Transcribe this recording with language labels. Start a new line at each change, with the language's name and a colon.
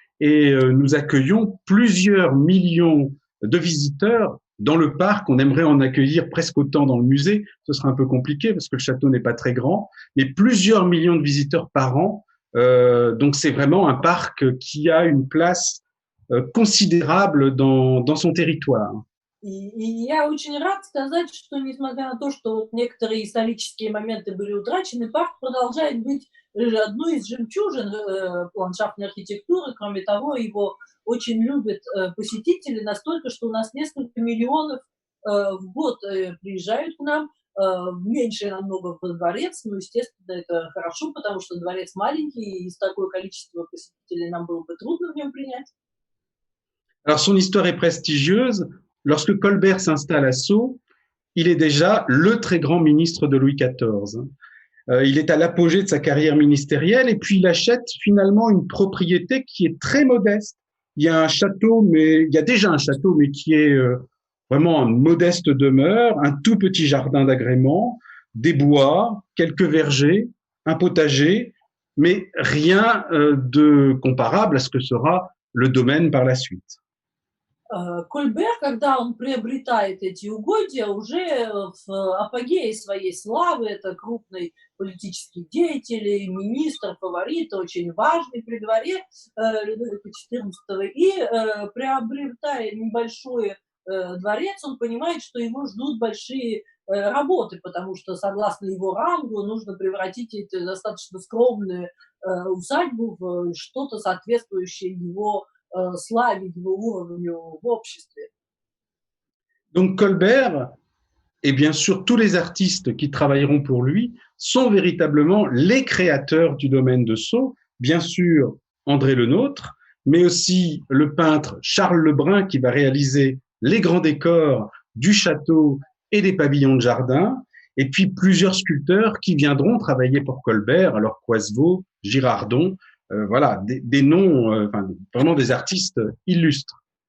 French: Et nous accueillons plusieurs millions de visiteurs dans le parc. On aimerait en accueillir presque autant dans le musée. Ce sera un peu compliqué parce que le château n'est pas très grand, mais plusieurs millions de visiteurs par an. Donc c'est vraiment un parc qui a une place considérable dans son territoire.
Russian: И я очень рад сказать, что несмотря на то, что вот некоторые исторические моменты были утрачены, парк продолжает быть одной из жемчужин ландшафтной архитектуры. Кроме того, его очень любят посетители настолько, что у нас несколько миллионов в год приезжают к нам. Меньше намного во дворец, но, естественно, это хорошо, потому что дворец маленький, и с такое количество посетителей нам было бы трудно в нем принять.
French: Alors, son histoire est prestigieuse. Lorsque Colbert s'installe à Sceaux, il est déjà le très grand ministre de Louis XIV. Il est à l'apogée de sa carrière ministérielle et puis il achète finalement une propriété qui est très modeste. Il y a un château, mais il y a déjà un château, mais qui est vraiment une modeste demeure, un tout petit jardin d'agrément, des bois, quelques vergers, un potager, mais rien de comparable à ce que sera le domaine par la suite.
Russian: Кольбер, когда он приобретает эти угодья, уже в апогее своей славы, это крупный политический деятель, министр, фаворит, очень важный при дворе Людовика XIV, и приобретая небольшой дворец, он понимает, что его ждут большие работы, потому что, согласно его рангу, нужно превратить эту достаточно скромную усадьбу в что-то соответствующее его славе, его уровню в обществе.
French: Donc Colbert, et bien sûr tous les artistes qui travailleront pour lui, sont véritablement les créateurs du domaine de Sceaux. Bien sûr, André Le Nôtre, mais aussi le peintre Charles Lebrun qui va réaliser les grands décors du château et des pavillons de jardin, et puis plusieurs sculpteurs qui viendront travailler pour Colbert, alors Coisevaux, Girardon, voilà, des noms, vraiment des artistes illustres.